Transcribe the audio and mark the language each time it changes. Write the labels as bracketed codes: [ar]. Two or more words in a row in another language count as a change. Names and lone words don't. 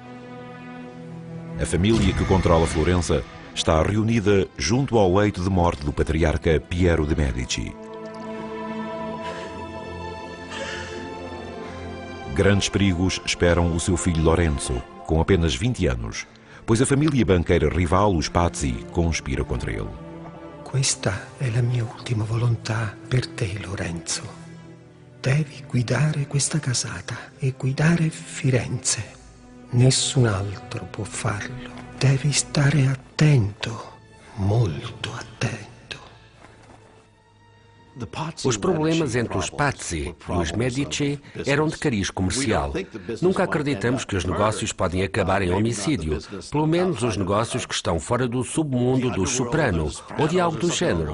[pt] A família que controla Florença está reunida junto ao leito de morte do patriarca Piero de Medici. Grandes perigos esperam o seu filho Lorenzo, com apenas 20 anos, pois a família banqueira rival, os Pazzi, conspira contra ele. [it] Questa è la mia ultima volontà per te, Lorenzo. Devi guidare questa casata e guidare Firenze. Nessun altro può farlo. Devi stare attento, molto attento. [pt] Os problemas entre os Pazzi e os Medici eram de cariz comercial. Nunca acreditamos que os negócios podem acabar em homicídio, pelo menos os negócios que estão fora do submundo dos Soprano ou de algo do género.